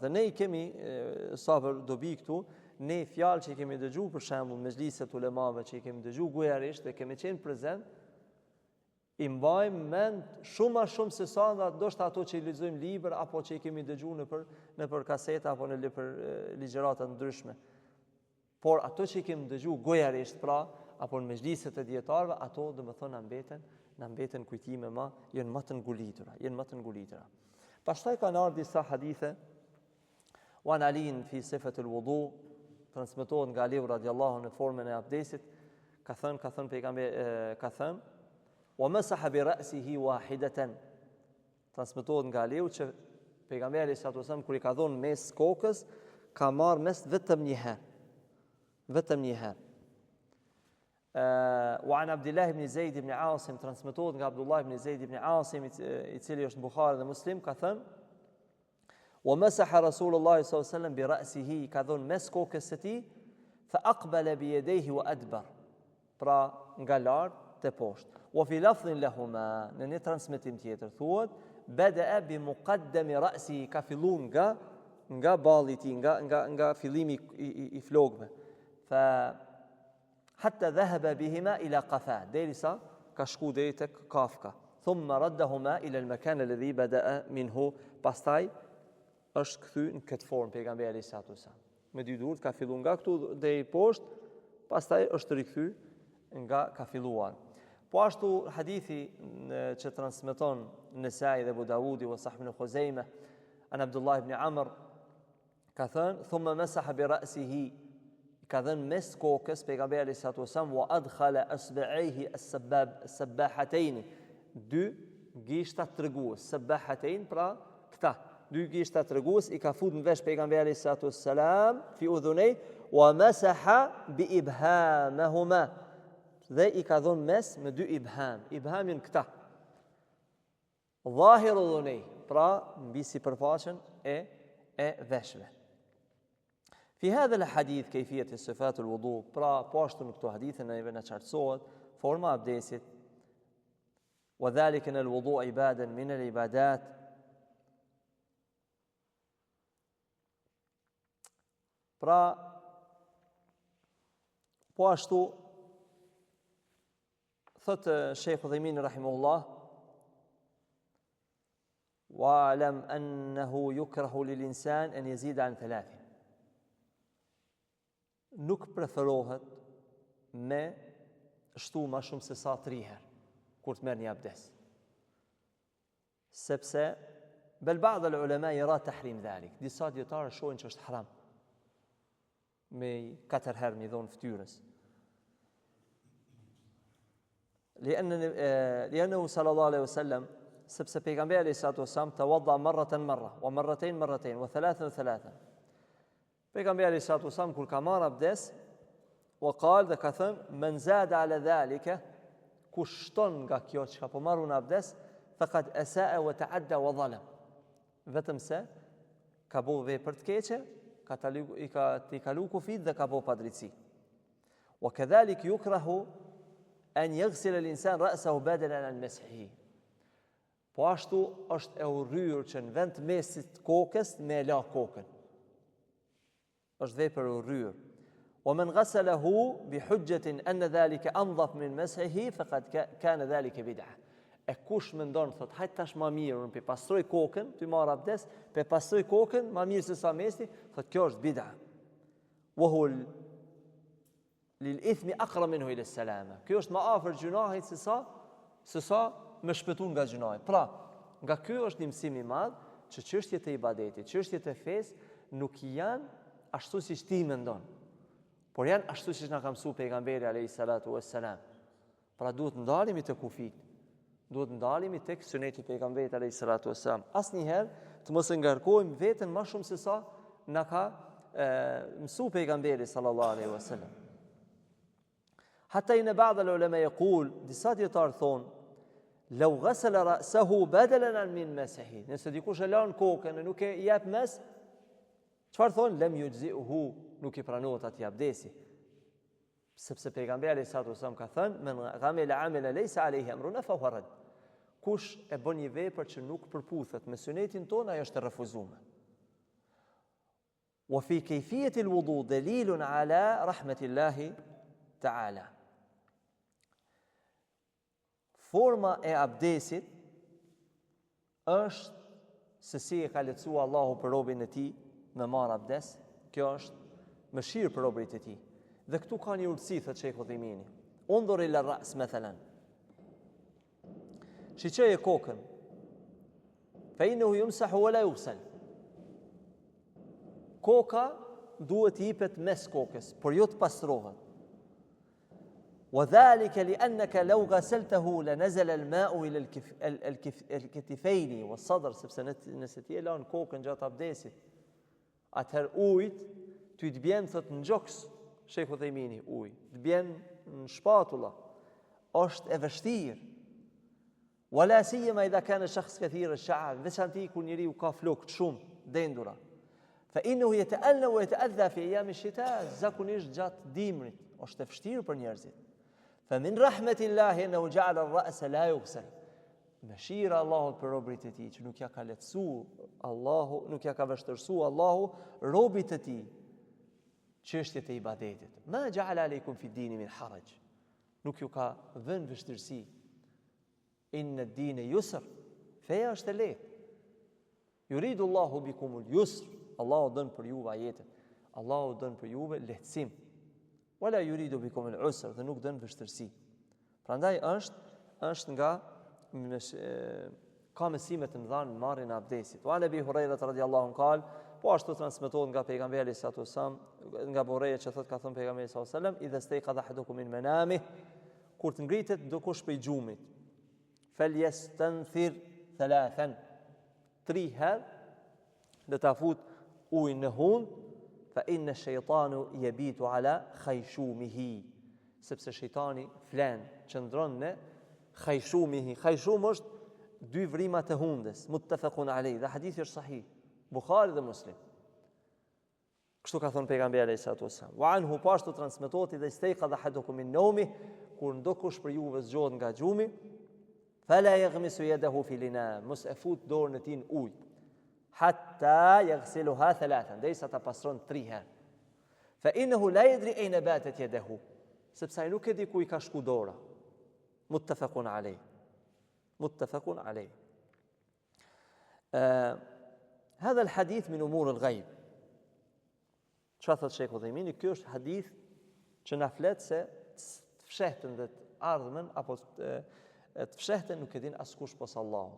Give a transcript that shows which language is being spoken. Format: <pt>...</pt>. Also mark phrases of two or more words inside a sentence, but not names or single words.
<sq>Dhe ne i kemi sa për dobi këtu, ne fjalë që i kemi dëgju, për shembull mezhliset ulemave që i kemi dëgju gojarisht dhe kemi qenë prezent, i mbajmë mend shumë se sa ndoshta ato që i lexojmë libër apo që i kemi dëgjuar nëpër kaseta apo nëpër ligjërata të ndryshme. Por ato që i kemi dëgjuar gojarisht pra apo në mezhliset e dietarëve, ato domethënë na mbeten kujtime janë më të ngulitura. Pastaj kanë ardhur disa hadithe</sq> <ar>وعلي في صفة الوضوء,</ar> <sq>transmetohet nga Ali radhiyallahu në formën e abdesit, ka thënë pejgamberi ka thënë</sq> <ar>ومسح برأسه واحدة.</ar> <sq>Transmetohet nga Aliu që pejgamberi</sq> <ar>صلى الله عليه وسلم</ar> <sq>kur i ka dhënë mes kokës, ka marrë mes vetëm një herë. Vetëm një herë.</sq> <ar>وعن عبد الله بن زيد بن عاصم,</ar> <sq>transmetohet nga Abdullah ibn Zeid ibn Asim i cili është në Buhari dhe Muslim, ka thënë</sq> <ar>ومسح رسول الله صلى الله عليه وسلم برأسه,</ar> <sq>ka dhënë mes kokës së tij,</sq> <ar>فأقبل بيديه وأدبر.</ar> <sq>Pra nga lart te poshtë.</sq> <ar>وفي لفظ لهما,</ar> <sq>në një transmetim tjetër thuhet</sq> <ar>بدأ بمقدم رأس,</ar> <sq>ka filluar nga balli i tij, nga fillimi i flokëve.</sq> <ar>فحتى ذهب بهما إلى قفا,</ar> <sq>derisa ka shku deri tek kafka.</sq> <ar>ثم ردهما إلى المكان الذي بدأ منه,</ar> <sq>pastaj është kthy në këtë formë pejgamberi</sq> <ar>صلى الله عليه وسلم.</ar> <sq>Me dy durët ka filluar nga këtu deri poshtë, pastaj është rikthy nga ka filluar. Po ashtu hadithi që transmeton Nesai dhe Abu Dawudi wa Sahih ibn Khuzaimah an Abdullah ibn Amr, ka thënë</sq> <ar>ثم مسح برأسه,</ar> <sq>ka dhënë mes kokës pejgamberi</sq> <ar>صلى الله عليه وسلم, وأدخل إصبعيه السباحتين,</ar> <sq>dy gishta tregues, sabbahatayn pra këta, dy gishta tregues i ka fut në vesh pejgamberi</sq> <ar>صلى الله عليه وسلم في أذنيه ومسح بإبهاميهما,</ar> <sq>dhe i ka dhënë mes me dy ibham. Ibhamin këta.</sq> <ar>ظاهر أذنيه,</ar> <sq>pra mbi sipërfaqen e veshëve.</sq> <ar>في هذا الحديث كيفية صفة الوضوء,</ar> <sq>pra po ashtu në këto hadithe na qartësohet forma e abdesit.</sq> <ar>وذلك الوضوء عبادة من العبادات.</ar> <sq>Pra po ashtu thot Sheikh Uthaymin rahimahullah,</sq> <ar>واعلم أنه يكره للإنسان أن يزيد عن 3.</ar> <sq>Nuk preferohet me shtu ma shumë se sa 3 herë kur të merr një abdes.</sq> <ar>Sepse بل بعض العلماء يرى تحريم ذلك.</ar> <sq>Disa dietarë shohin që është haram me 4 herë me dhon fytyrës.</sq> <ar>لأنه صلى الله عليه وسلم</ar> <sq>sepse pejgamberi</sq> <ar>عليه الصلاة والسلام توضأ مرة مرة ومرتين مرتين وثلاثا ثلاثا.</ar> <sq>Pejgamberi</sq> <ar>عليه الصلاة والسلام</ar> <sq>kur ka marr abdes,</sq> <ar>وقال,</ar> <sq>dhe ka thënë,</sq> <ar>من زاد على ذلك,</ar> <sq>kush shton nga kjo që po marrun abdes,</sq> <ar>فقد أساء وتعدى وظلم.</ar> <sq>Vetëm se ka bo vepër të keqe, i kalu kufit dhe ka bo padrejtësi.</sq> <ar>وكذلك يكره أن يغسل الإنسان رأسه بدلا عن مسحه.</ar> <sq>Po ashtu është e urryer që në vend mesit kokës me la kokën. Është vepër e urryer.</sq> <ar>ومن غسله بحجة أن ذلك أنظف من مسحه فقد كان ذلك بدعة.</ar> <sq>E kush mendon thot hajt tash më mirë unë pe pastroj kokën, ty marr abdes, pe pastroj kokën më mirë se sa mesi, thot kjo është bid'a.</sq> <ar>وهو للإثم أقرب منه إلى السلامة.</ar> <sq>Kjo është më afër gjunahit se sa me shpëtuar nga gjunahi. Pra, nga ky është një mësim i madh që çështjet e ibadetit, çështjet e fesë nuk janë ashtu siç ti mendon, por janë ashtu siç na ka mësuar pejgamberi</sq> <ar>عليه الصلاة والسلام.</ar> <sq>Pra duhet ndalemi të kufit. Duhet ndalemi tek suneti i pejgamberit</sq> <ar>عليه الصلاة والسلام.</ar> <sq>Asnjëherë të mos e ngarkojmë veten më shumë se sa na ka mësuar pejgamberi</sq> <ar>صلى الله عليه وسلم. حتى إن بعض العلماء يقول,</ar> <sq>disa dietar thon,</sq> <ar>لو غسل رأسه بدلا من مسحه.</ar> <sq>Nëse dikush e lan kokën e nuk e jep mes, çfarë thon?</sq> <ar>لم يجزئه,</ar> <sq>nuk i pranohet atij abdesi. Sepse pejgamberi</sq> <ar>عليه الصلاة والسلام</ar> <sq>ka thënë,</sq> <ar>من عمل عملا ليس عليه أمرنا فهو رد.</ar> <sq>Kush e bën një vepër që nuk përputhet me sunetin tonë, ajo është e refuzuar.</sq> <ar>وفي كيفية الوضوء دليل على رحمة الله تعالى.</ar> <sq>Forma e abdesit është se si e ka lehtësuar Allahu për robën e tij me marr abdes. Kjo është mëshirë për robërit e tij. Dhe këtu ka një urtësi, thot Sheikh Uthaymini.</sq> <ar>انظر إلى الرأس مثلا.</ar> <sq>Shiqoje kokën.</sq> <ar>فإنه يمسح ولا يغسل.</ar> <sq>Koka duhet i jepet mes kokës, por jo të pastrohet.</sq> <ar>وذلك لأنك لو غسلته لنزل الماء إلى الكتفين والصدر,</ar> <sq>sepse nëse ti e lan kokën gjatë abdesit, atëherë ujit ty të bjen thot në gjoks, Sheikh Uthaymini, ujë, të bjen në shpatulla, është e vështirë.</sq> <ar>ولا سيما إذا كان شخص كثير الشعر,</ar> <sq>veçanti kur njeriu ka flokë shumë dendura.</sq> <ar>فإنه يتعلى ويتأذى في أيام الشتاء,</ar> <sq>zakonisht gjatë dimrit është e vështirë për njerëzit.</sq> <ar>فمن رحمة الله أنه جعل الرأس لا يغسل.</ar> <sq>Mëshira Allahut për robërit e tij që nuk ja ka lehtësuar Allahu, nuk ja ka vështirësuar Allahu robërit e tij çështjet e ibadetit.</sq> <ar>ما جعل عليكم في الدين من حرج.</ar> <sq>Nuk ju ka vënë vështirësi.</sq> <ar>إن الدين يسر.</ar> <sq>Feja është e lehtë.</sq> <ar>يريد الله بكم اليسر.</ar> <sq>Allahu don për juve ajetin. Allahu don për juve lehtësim.</sq> <ar>ولا يريد بكم العسر,</ar> <sq>dhe nuk don vështirësi. Prandaj është nga ka mësime të mëdha në marrjen e abdesit.</sq> <ar>ونبي هريرة رضي الله عنه قال,</ar> <sq>po ashtu transmetohet nga pejgamberi</sq> <ar>صلى الله عليه وسلم,</ar> <sq>nga Bureja që thotë ka thënë pejgamberi</sq> <ar>صلى الله عليه وسلم, إذا استيقظ أحدكم من منامه,</ar> <sq>kur të ngritet dokush prej gjumit,</sq> <ar>فليستنثر ثلاثا,</ar> <sq>3 herë dhe ta fut ujin në hund,</sq> <ar>فإن الشيطان يبيت على خيشومه,</ar> <sq>sepse shejtani flen, qëndron në</sq> <ar>khayshumihi.</ar> <sq>Khayshum është 2 vrimat të hundës,</sq> <ar>متفق عليه,</ar> <sq>dhe hadithi është sahih, Bukhari dhe Muslim. Kështu ka thënë pejgamberi</sq> <ar>عليه الصلاة والسلام. وعنه</ar> <sq>pashtu transmetohet</sq> <ar>إذا استيقظ أحدكم من نومه,</ar> <sq>kur ndokush për juve zgjohet nga gjumi,</sq> <ar>فلا يغمس يده في الإناء,</ar> <sq>mos e fut dorën e tij në ujë,</sq> <ar>حتى يغسلها ثلاثا,</ar> <sq>derisa ta pastron 3 herë.</sq> <ar>فإنه لا يدري أين باتت يده,</ar> <sq>sepse ai nuk e di ku i ka shku dora.</sq> <ar>متفق عليه. متفق عليه. هذا الحديث من أمور الغيب.</ar> <sq>Çfarë Sheikh Uthaymini, ky është hadith që na flet se të fshehtën dhe të ardhmen apo të fshehtën nuk e din askush posa Allahu.</sq>